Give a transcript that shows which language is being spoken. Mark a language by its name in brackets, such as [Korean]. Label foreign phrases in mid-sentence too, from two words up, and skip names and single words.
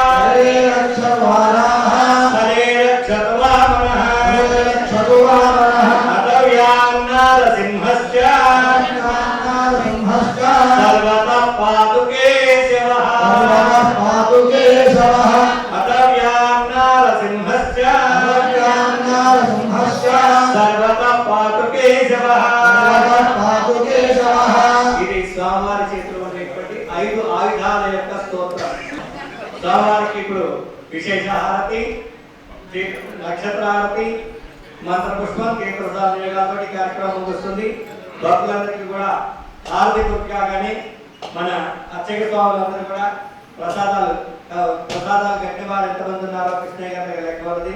[Sanskrit] हरे रक्षतु वामनः नरसिंहस्य सर्वतः पादुके शिवः अतव्यां नरसिंहस्य सर्वतः पादुके शिवः [Telugu] ఇది స్వామివారి చేతిలో ఉన్నటువంటి 5 ఆయుధాల యొక్క స్తోత్రం. స్వామివారికి ఇప్పుడు విశేష హారతి, నక్షత్ర హారతి, మంత్ర పుష్పం, కీర్తన నియోగాలతో కార్యక్రమం ముగుస్తుంది. భక్తులందరికీ కూడా హారతి పూర్తి కాగానే మన అర్చక స్వాములందరూ కూడా ప్రసాదాలు కట్టిన వారు ఎంతమంది ఉన్నారో కృష్ణయ్య గారి దగ్గర లెక్క ఉన్నది.